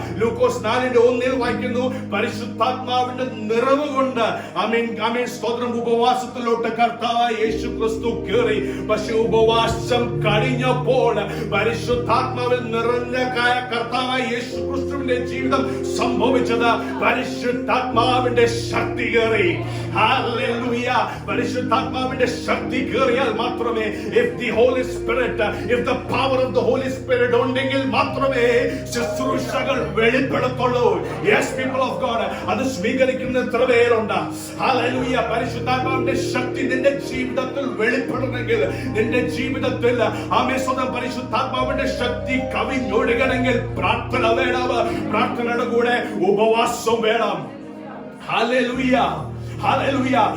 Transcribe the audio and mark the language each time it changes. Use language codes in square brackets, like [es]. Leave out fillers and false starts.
[ml] ലൂക്കോസ് 4:1 വായിക്കുന്നു, പരിശുദ്ധാത്മാവിന്റെ നിറവ് കൊണ്ട് സ്തോത്രം ഉപവാസത്തിലോട്ട് കർത്താവായ യേശു ക്രിസ്തു കയറി. പക്ഷെ ഉപവാസം കഴിഞ്ഞപ്പോൾ പരിശുദ്ധാത്മാവിൽ നിറഞ്ഞ കർത്താവായ യേശു ക്രിസ്തുവിന്റെ ജീവിതം സംഭവിച്ചത് പരിശുദ്ധാത്മാവിന്റെ ശക്തി കയറി. ഹല്ലേലൂയ. പരിശുദ്ധാത്മാവിന്റെ ശക്തി കയറിയാൽ മാത്രമേ, [en] if the Holy Spirit, [ml] if the power of the Holy Spirit ഉണ്ടെങ്കിൽ മാത്രമേ ശുശ്രൂഷകൾ വെളിപ്പെടുത്തുള്ളൂ. [en] Yes, people of God, [ml] അത് സ്വീകരിക്കുന്ന എത്ര പേരുണ്ട്? ഹല്ലേലൂയ. പരിശുദ്ധാത്മാവിന്റെ ശക്തി നിന്റെ ജീവിതത്തിൽ വെളിപ്പെടണമെങ്കിൽ, നിന്റെ ജീവിതത്തിൽ സ്വന്തം പരിശുദ്ധാത്മാവിന്റെ ശക്തി കവിഞ്ഞൊഴുകണമെങ്കിൽ പ്രാർത്ഥന വേണം. പ്രാർത്ഥനയുടെ കൂടെ ഉപവാസം വേണം. ഹല്ലേലൂയ. ഹല്ലേലൂയ.